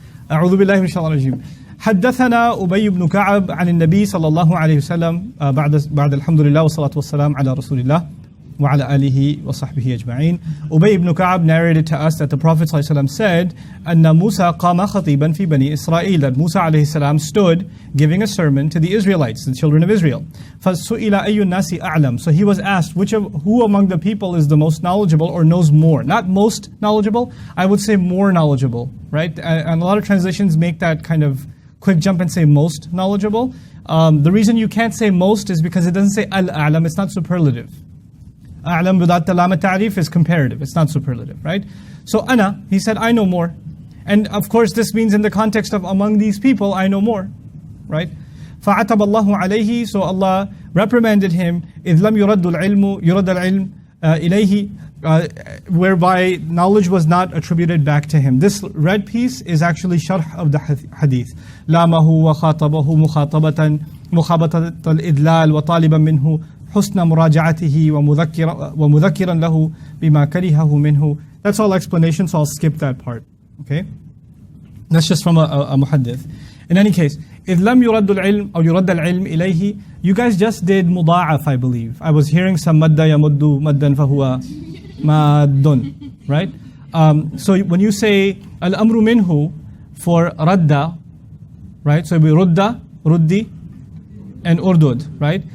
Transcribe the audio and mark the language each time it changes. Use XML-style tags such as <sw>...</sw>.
<ar>أعوذ بالله من الشيطان الرجيم. حدثنا أبي بن كعب عن النبي صلى الله عليه وسلم بعد الحمد لله والصلاة والسلام على رسول الله وعلى آله وصحبه أجمعين.</ar> <en>Ubay ibn Ka'ab narrated to us that the Prophet ﷺ said,</en> <ar>أن موسى قام خطيبا في بني إسرائيل,</ar> <en>that Musa عليه السلام stood giving a sermon to the Israelites, the children of Israel.</en> <ar>فسئل أي الناس أعلم.</ar> <en>So he was asked, who among the people is the most knowledgeable or knows more? Not most knowledgeable, I would say more knowledgeable, right? And a lot of translations make that kind of quick jump and say most knowledgeable. The reason you can't say most is because it doesn't say al-a'lam, it's not superlative. A'lam without the lam ta'rif is comparative, it's not superlative, right? So ana, he said, I know more. And of course this means in the context of among these people, I know more, right?</en> <ar>فَعَتَبَ اللَّهُ عَلَيْهِ.</ar> <en>So Allah reprimanded him,</en> <ar>إِذْ لَمْ يُرَدُّ الْعِلْمُ يُرَدَّ الْعِلْمُ إِلَيْهِ,</ar> <en>whereby knowledge was not attributed back to him. This red piece is actually sharh of the hadith.</en> <ar>لَامَهُ وَخَاطَبَهُ مُخَابَطَةَ الْإِدْلَالِ وَطَالِبًا مِنْهُ حسن مراجعته ومذكرا له بما كرهه منه.</ar> <en>That's all explanation, so I'll skip that part. Okay? That's just from a muhaddith. In any case,</en> <ar>إذ لم يرد العلم أو يرد العلم إليه.</ar> <en>You guys just did مضاعف, I believe. I was hearing some</en> <ar>مد يمد مدا فهو ماد,</ar> <en>right? So when you say</en> <ar>الأمر منه</ar> <en>for radda, right? So we rudda, ruddi, and urdud, right?</en>